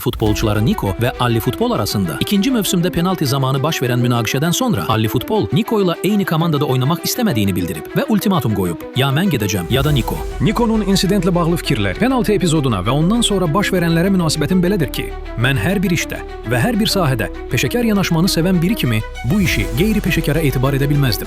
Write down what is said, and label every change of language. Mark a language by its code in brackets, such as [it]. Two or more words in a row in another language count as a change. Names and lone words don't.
[az] Futbolcuları Niko ve Alli Futbol arasında ikinci mövsümde penaltı zamanı baş veren münaqişədən sonra Alli Futbol Niko ile eyni komandada oynamaq istəmədiyini bildirib və ultimatum qoyub. Ya mən gedəcəm, ya da Niko. Nikonun insidentlə bağlı fikirlər, penaltı epizoduna və ondan sonra baş verənlərə münasibətim belədir ki, mən hər bir işdə və hər bir sahədə peşəkar yanaşmanı sevən biri kimi bu işi qeyri-peşəkara etibar edə bilməzdim.